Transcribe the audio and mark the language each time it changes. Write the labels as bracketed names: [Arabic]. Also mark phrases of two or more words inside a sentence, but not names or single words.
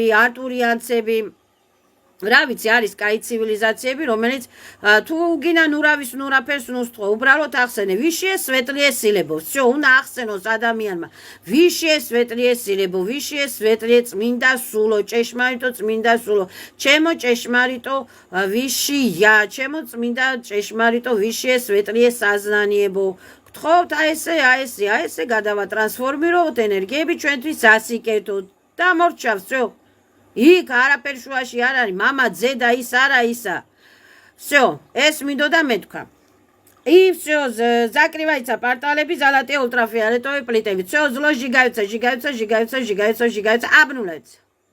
[Georgian] არტურიანცები, რა ვიცი, არის კაი ცივილიზაციები, რომელიც თუ გინდა ნურავის ნურაფერს ნუსთხო, უბრალოდ ახსენე, [Russian] Высшие светлые силы, [Georgian] всё, უნდა ახსენოს ადამიანმა, [Russian] Высшие светлые силы, Высшие светлые [Georgian] წმინდა სულო, ჭეშმარიტო წმინდა სულო, ჩემო ჭეშმარიტო ვიშია, ჩემო წმინდა ჭეშმარიტო [Russian] Высшие светлые сознания. [Georgian] გთხოვთ ესე გადავატრანსფორმიროთ ენერგიები ჩვენთვის ასიკეთოთ და მორჩა, всё. იქ არაფერ შუაში არ არის, მამა, ძე და ის არა ისა. всё, ეს მინდოდა მეთქვა. [Russian] И все, закрывается порталები, золотые ультрафиолетовые плитები. Все, зло сжигаются, обнуляется.